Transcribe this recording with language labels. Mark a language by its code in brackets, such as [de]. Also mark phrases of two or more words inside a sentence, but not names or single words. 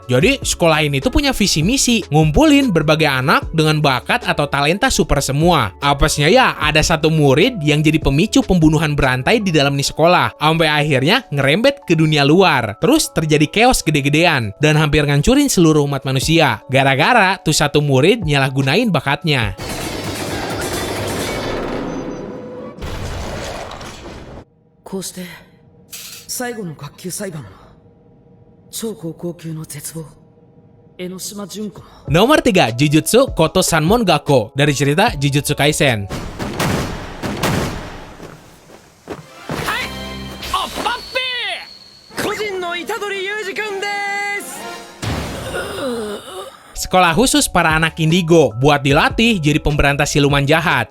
[id] Jadi, sekolah ini tuh punya visi misi, ngumpulin berbagai anak dengan bakat atau talenta super semua. Apesnya ya, ada satu murid yang jadi pemicu pembunuhan berantai di dalam nih sekolah. Sampai akhirnya ngerembet ke dunia luar. Terus terjadi chaos gede-gedean, dan hampir ngancurin seluruh umat manusia. Gara-gara tuh satu murid nyalahgunain bakatnya. [ja] こうして最後の学級裁判も超高校級の絶望江ノ島純子も [id] Nomor 3, Jujutsu Koto Sanmon Gakko dari cerita Jujutsu Kaisen. Sekolah khusus para anak indigo buat dilatih jadi pemberantas siluman jahat.